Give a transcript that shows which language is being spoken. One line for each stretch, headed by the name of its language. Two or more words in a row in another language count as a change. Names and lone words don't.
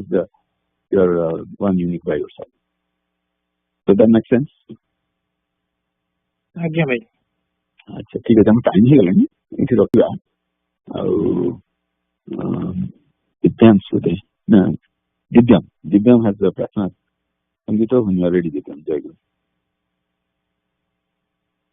Odia: ଆଜ୍ଞା ଭାଇ। ଆଚ୍ଛା, ଠିକ ଅଛି, ଆମ ଟାଇମ ହେଇଗଲାଣି, ଏଇଠି ରଖିବା। ଆଉ ଦିବ୍ୟାଂ
English: has the
Odia: ପ୍ରାର୍ଥନା ସଙ୍ଗୀତ,
English: when you are ready,
Odia: ଦିବ୍ୟାଂ, ଜୟ ଗୁରୁ।